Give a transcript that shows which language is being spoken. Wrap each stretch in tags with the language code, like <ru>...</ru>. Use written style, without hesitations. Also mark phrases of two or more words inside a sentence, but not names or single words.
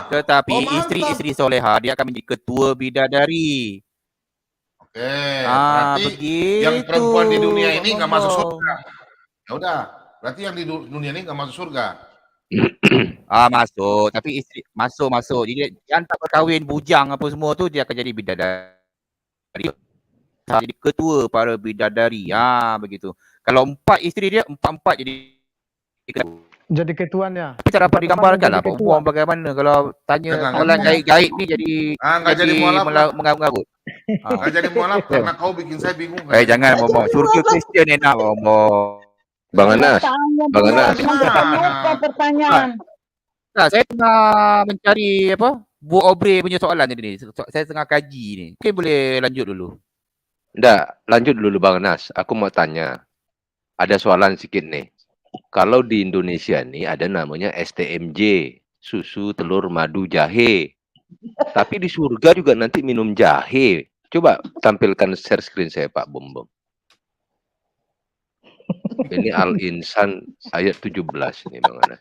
<ms>Tetapi istri-istri soleha dia akan menjadi ketua bidadari.</ms> <id>Oke. Berarti yang perempuan di dunia ini nggak masuk surga. Ya udah. Berarti yang di dunia ini nggak masuk surga.</id> <ms>Masuk. Tapi istri masuk. Jadi yang tak berkahwin bujang apa semua tu dia akan jadi bidadari. Jadi ketua para bidadari. Begitu. Kalau 4 isteri dia, 4 jadi ketuanya. Kita dapat digambarkan lah perempuan bagaimana kalau tanya soalan gaib-gaib ni jadi mengarut-ngarut.</ms> <id>Nggak jadi mualaf karena kau bikin saya bingung. Jangan ngomong. Surga Kristian enak ngomong. Bang Anas. Pertanyaan.</id> <ms>Saya tengah mencari buat obre punya soalan ni. Saya tengah kaji ni. Mungkin boleh lanjut dulu.</ms> <id>Nggak, lanjut dulu Bang Anas. Aku mau tanya. Ada soalan sedikit nih. Kalau di Indonesia nih ada namanya STMJ. Susu, telur, madu, jahe. Tapi di surga juga nanti minum jahe. Coba tampilkan share screen saya Pak Bombom. Ini Al-Insan ayat 17 ini Bang Anas.</id>